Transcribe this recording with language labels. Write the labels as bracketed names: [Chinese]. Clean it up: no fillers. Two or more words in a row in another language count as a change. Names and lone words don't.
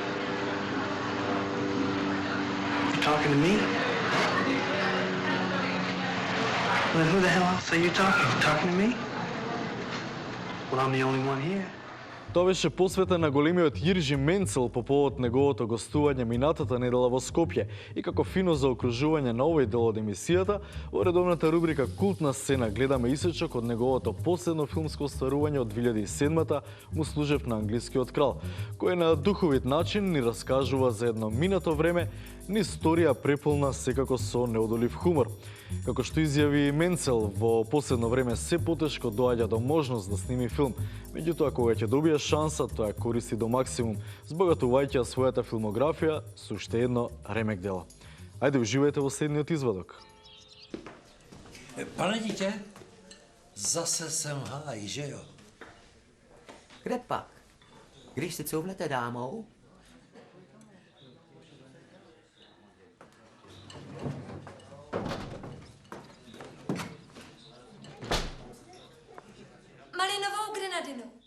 [English] You talking to me? Well, then who the hell else are you talking? You talking to me? Well, I'm the only one here. [Macedonian] Тоа беше посветен на големиот Јиржи Менцел по повод неговото гостување минатата недела во Скопје и како фино заокружување на овој дел од емисијата, во редовната рубрика Култна сцена гледаме исечок од неговото последно филмско остварување од 2007-та Му служев на англискиот крал, кој на духовит начин ни раскажува за едно минато време, ни историја преполна секако со неодолив хумор. Како што изјави Менцел, во последно време се потешко доаѓа до можност да сними филм. Меѓутоа, кога ќе добие шанса, тоа ја користи до максимум, збогатувајќи својата филмографија со уште едно ремек дело. Ајде, уживајте во следниот извадок. [Czech] Pane dítě, zase jsem v háji, že jo? Kde pak? Když si couvnete dámou? Malinovou grenadinu.